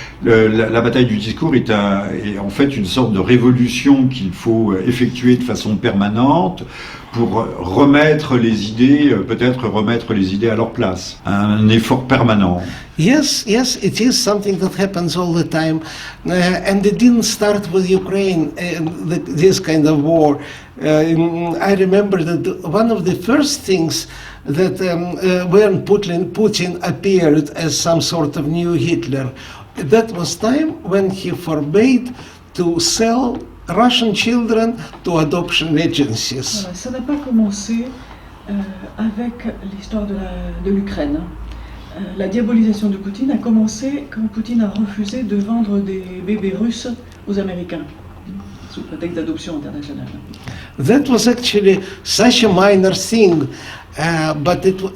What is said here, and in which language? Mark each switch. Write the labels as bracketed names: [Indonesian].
[French] La bataille du discours est en fait une sorte de révolution qu'il faut effectuer de façon permanente pour remettre les idées, peut-être remettre les idées à leur place. Un effort permanent. [English] Yes, it is something that happens all the time, and it didn't start with Ukraine, this kind of war. I remember that one of the first things that when Putin appeared as some sort of new Hitler, that was time when he forbade to sell Russian children to adoption agencies. [French] Voilà, ça n'a pas commencé avec l'histoire de l'Ukraine. La diabolisation de Poutine a commencé quand Poutine a refusé de vendre des bébés russes aux Américains, sous prétexte d'adoption internationale. [English] That was actually such a minor thing, but